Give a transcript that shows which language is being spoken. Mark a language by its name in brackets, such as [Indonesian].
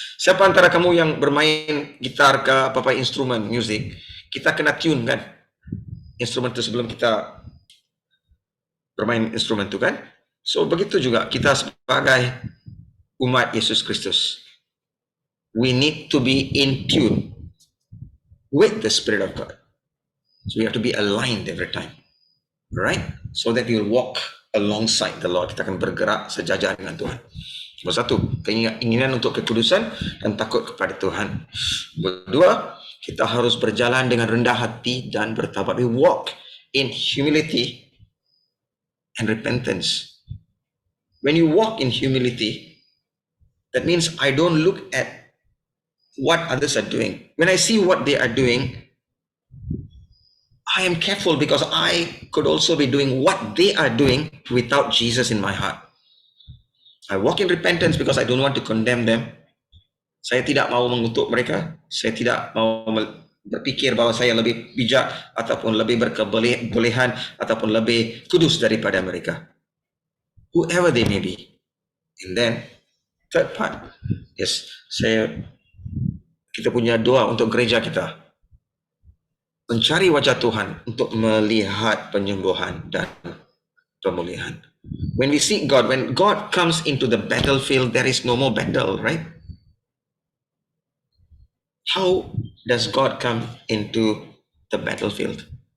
[Malay] Siapa antara kamu yang bermain gitar ke apa-apa instrumen music, kita kena tune kan instrumen itu sebelum kita bermain instrumen itu kan. So begitu juga kita sebagai umat Yesus Kristus. [English] We need to be in tune with the Spirit of God. So we have to be aligned every time. Right? So that we will walk alongside the Lord. [Malay] Kita akan bergerak sejajar dengan Tuhan. Nomor satu, keinginan untuk kekudusan dan takut kepada Tuhan. Kedua, kita harus berjalan dengan rendah hati dan bertaubat. [English] We walk in humility and repentance. When you walk in humility, that means I don't look at what others are doing. When I see what they are doing, I am careful because I could also be doing what they are doing without Jesus in my heart. I walk in repentance because I don't want to condemn them. [Malay] Saya tidak mau mengutuk mereka. Saya tidak mau berpikir bahwa saya lebih bijak ataupun lebih berkebolehan ataupun lebih kudus daripada mereka. [English] Whoever they may be. And then, third part. [Malay] Yes, kita punya doa untuk gereja kita. Mencari wajah Tuhan untuk melihat penyembuhan dan pemulihan. [English] When we seek God, when God comes into the battlefield, there is no more battle, right? How does God come into the battlefield?